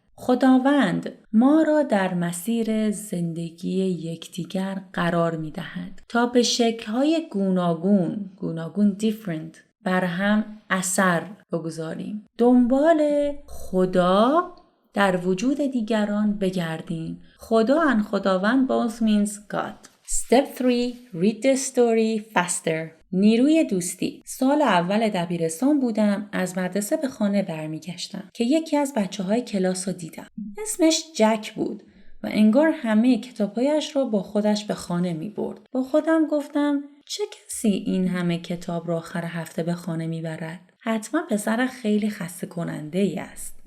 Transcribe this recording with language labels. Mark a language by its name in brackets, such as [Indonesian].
[Persian] خداوند ما را در مسیر زندگی یکدیگر قرار می دهد تا به شکل‌های گوناگون different بر هم اثر بگذاریم. دنبال خدا در وجود دیگران بگردیم. [English] خدا and خداوند both means God. Step 3. Read the story faster. [Persian] نیروی دوستی. سال اول دبیرستان بودم، از مدرسه به خانه برمیگشتم که یکی از بچه‌های کلاس رو دیدم. اسمش جک بود و انگار همه کتاب‌هایش را با خودش به خانه می‌برد. با خودم گفتم چه کسی این همه کتاب را آخر هفته به خانه می‌برد؟ حتما پسر خیلی خسته کننده ای است.